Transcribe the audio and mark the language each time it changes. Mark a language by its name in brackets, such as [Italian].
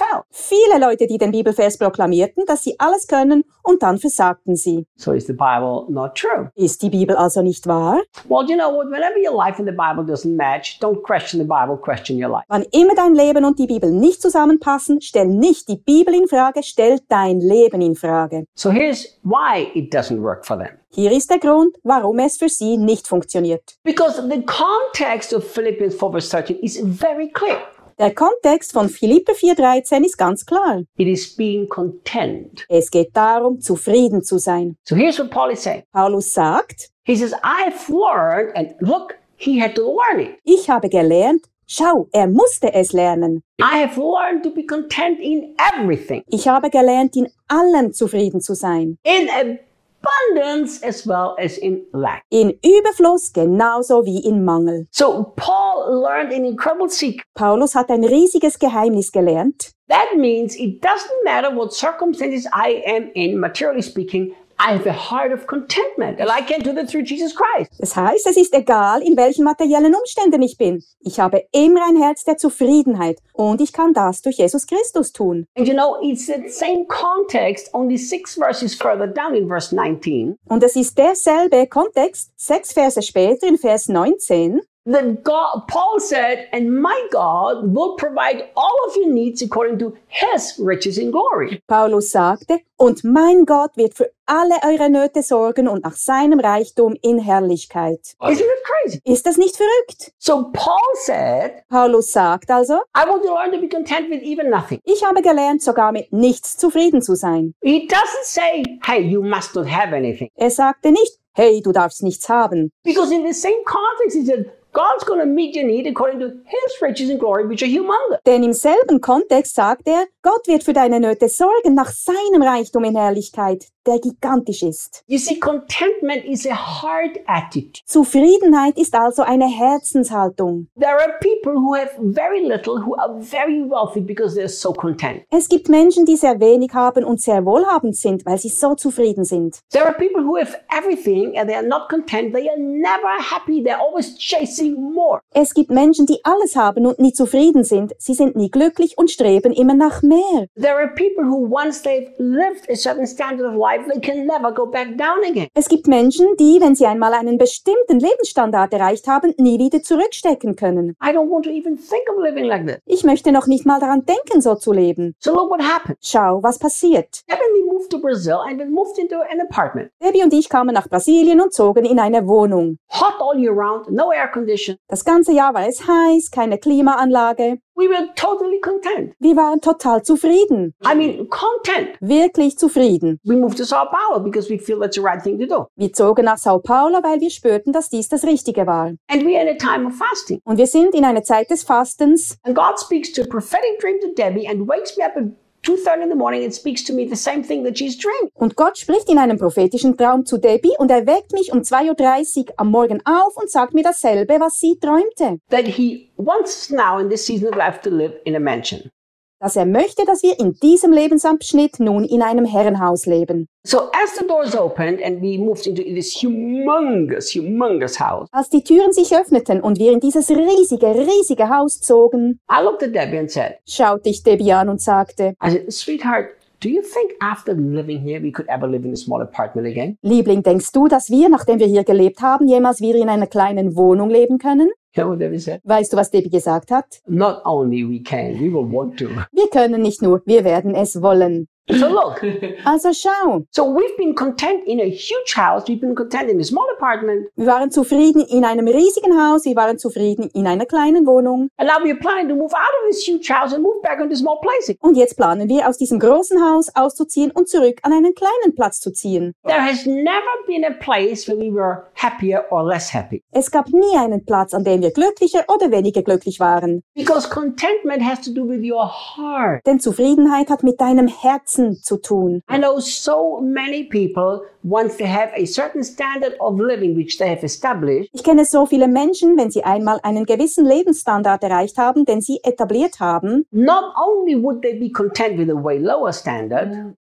[German] Viele Leute, die den Bibelvers proklamierten, dass sie alles können, und dann versagten sie. [English] So is the Bible not true? [German] Ist die Bibel also nicht wahr? [English] Well, you know what? Whenever your life and the Bible doesn't match, don't question the Bible, question your life. [German] Wann immer dein Leben und die Bibel nicht zusammenpassen, stell nicht die Bibel in Frage, stell dein Leben in Frage. [English] So here's why it doesn't work for them. [German] Hier ist der Grund, warum es für sie nicht funktioniert. [English] Because the context of Philippians 4 verse 13 is very clear. [German] Der Kontext von Philippe 4:13 ist ganz klar. [English] It is being content. [German] Es geht darum, zufrieden zu sein. [English] So here's what Paul is saying. [German] Paulus sagt, [English] he says, I've learned, and look, he had to learn it. [German] Ich habe gelernt. Schau, er musste es lernen. [English] I have learned to be content in everything. [German] Ich habe gelernt, in allem zufrieden zu sein. [English] In abundance as well as in lack. [German] In Überfluss genauso wie in Mangel. [English] So Paul learned an incredible secret. [German] Paulus hat ein riesiges Geheimnis gelernt. [English] That means it doesn't matter what circumstances I am in, materially speaking, I have a heart of contentment, and I can do that through Jesus Christ. [German] Das heißt, es ist egal, in welchen materiellen Umständen ich bin. Ich habe immer ein Herz der Zufriedenheit, und ich kann das durch Jesus Christus tun. [English] And you know, it's the same context, only 6 verses further down in verse 19. [German] Und es ist derselbe Kontext, 6 Verse später in Vers 19. [English] Then God, Paul said, and my God will provide all of your needs according to his riches in glory. [German] Paulus sagte, und mein Gott wird für alle eure Nöte sorgen und nach seinem Reichtum in Herrlichkeit. [English] Isn't it crazy? [German] Ist das nicht verrückt? [English] So Paul said, [German] Paulus sagt also, [English] I want to learn to be content with even nothing. [German] Ich habe gelernt, sogar mit nichts zufrieden zu sein. [English] He doesn't say, hey, you must not have anything. [German] Er sagte nicht, hey, du darfst nichts haben. [English] Because in the same context he said, God's going to meet your need according to his riches and glory, which are humongous. [German] Denn im selben Kontext sagt er, Gott wird für deine Nöte sorgen nach seinem Reichtum in Herrlichkeit, der gigantisch ist. [English] You see, contentment is a heart attitude. [German] Zufriedenheit ist also eine Herzenshaltung. [English] There are people who have very little who are very wealthy because they're so content. [German] Es gibt Menschen, die sehr wenig haben und sehr wohlhabend sind, weil sie so zufrieden sind. [English] There are people who have everything and they are not content. They are never happy. They're always chasing more. [German] Es gibt Menschen, die alles haben und nie zufrieden sind. Sie sind nie glücklich und streben immer nach mehr. [English] There are people who once they've lived a certain standard of life, they can never go back down again. [German] Es gibt Menschen, die, wenn sie einmal einen bestimmten Lebensstandard erreicht haben, nie wieder zurückstecken können. [English] I don't want to even think of living like this. [German] Ich möchte noch nicht mal daran denken, so zu leben. [English] So look what happened. [German] Schau, was passiert. [English] Debbie moved to Brazil and we moved into an apartment. [German] Debbie und ich kamen nach Brasilien und zogen in eine Wohnung. [English] Hot all year round, no air condition. [German] Das ganze Jahr war es heiß, keine Klimaanlage. [English] We were totally content. [German] Wir waren total zufrieden. [English] I mean, content. [German] Wirklich zufrieden. [English] We moved to Sao Paulo because we feel that's the right thing to do. [German] Wir zogen nach Sao Paulo, weil wir spürten, dass dies das Richtige war. [English] And we are in a time of fasting. [German] Und wir sind in einer Zeit des Fastens. [English] And God speaks to a prophetic dream to Debbie and wakes me up at 2:30 in the morning and speaks to me the same thing that she's dreamed. [German] Und Gott spricht in einem prophetischen Traum zu Debbie und erweckt mich um 2:30 am Morgen auf und sagt mir dasselbe, was sie träumte. [English] That he wants us now in this season of life to live in a mansion. [German] Dass er möchte, dass wir in diesem Lebensabschnitt nun in einem Herrenhaus leben. [English] So as the doors opened and we moved into this humongous, humongous house. [German] Als die Türen sich öffneten und wir in dieses riesige, riesige Haus zogen, [English] I looked at Debbie and said, [German] schaute ich Debbie an und sagte, [English] I said, sweetheart, do you think after living here we could ever live in a small apartment again? [German] Liebling, denkst du, dass wir, nachdem wir hier gelebt haben, jemals wieder in einer kleinen Wohnung leben können? [English] You know what Debbie said? [German] Weißt du, was Debbie gesagt hat? [English] Not only we can, we will want to. [German] Wir können nicht nur, wir werden es wollen. [English] So look. [German] Also schau. [English] So we've been content in a huge house, we've been content in a small apartment. [German] Wir waren zufrieden in einem riesigen Haus, wir waren zufrieden in einer kleinen Wohnung. [English] And now we're planning to move out of this huge house and move back into a small place. [German] Und jetzt planen wir, aus diesem großen Haus auszuziehen und zurück an einen kleinen Platz zu ziehen. [English] There has never been a place where we were happier or less happy. [German] Es gab nie einen Platz, an dem wir glücklicher oder weniger glücklich waren. [English] Because contentment has to do with your heart. [German] Denn Zufriedenheit hat mit deinem Herz zu tun. [English] I know so many people, once they have a certain standard of living which they have established. [German] Ich kenne so viele Menschen, wenn sie einmal einen gewissen Lebensstandard erreicht haben, den sie etabliert haben. [English] Not only would they be content with a way lower standard.